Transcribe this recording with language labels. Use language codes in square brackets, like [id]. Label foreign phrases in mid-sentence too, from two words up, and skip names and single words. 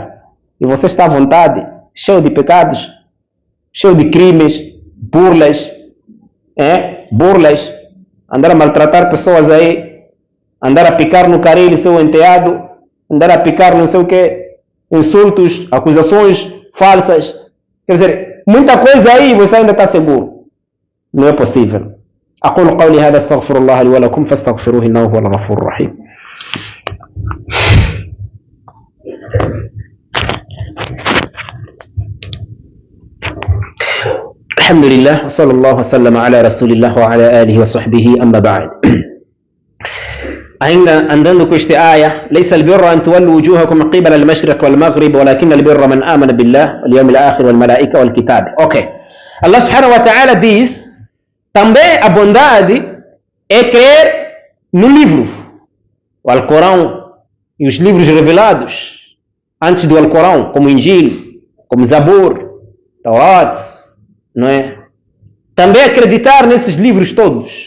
[pt] E você está à vontade, cheio de pecados, cheio de crimes, burlas, burlas, andar a maltratar pessoas aí, andar a picar no caril seu enteado, andar a picar não sei o que, insultos, acusações falsas. Quer dizer, muita coisa aí você ainda está seguro. Não é possível. [ar] أقول قولي هذا استغفر الله لي ولكم فاستغفروه إنه هو الغفور الرحيم. الحمد لله وصلى الله وسلم على رسول الله وعلى آله وصحبه أما بعد. [pt] ainda andando com esta aya, [ar] ليس البر أن تولوا وجوهكم قبل المشرق والمغرب ولكن البر من آمن بالله واليوم الآخر والملائكة والكتاب. Ok. الله سبحانه وتعالى [pt] diz, também a bondade é crer no livro, o Alcorão e os livros revelados antes do Alcorão, como Injil, como Zabur, Taurat, não é? Também acreditar nesses livros todos.